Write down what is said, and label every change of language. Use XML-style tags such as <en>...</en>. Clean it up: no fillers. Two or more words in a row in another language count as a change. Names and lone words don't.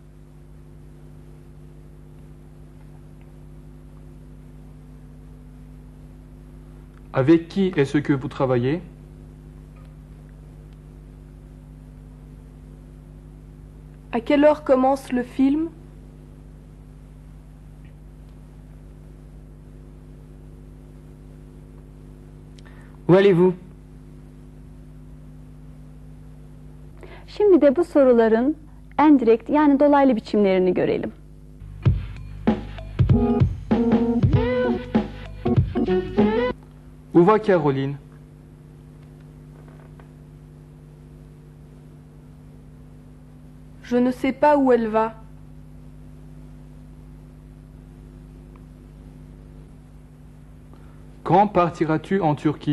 <fr>Avec qui est-ce que vous travaillez? À quelle heure commence le film? Où allez-vous?</fr> <tr>Şimdi de bu soruların endirekt yani dolaylı biçimlerini görelim.</tr> <fr>Où va Caroline? Je ne sais pas où elle va. Quand partiras-tu en Turquie?</fr>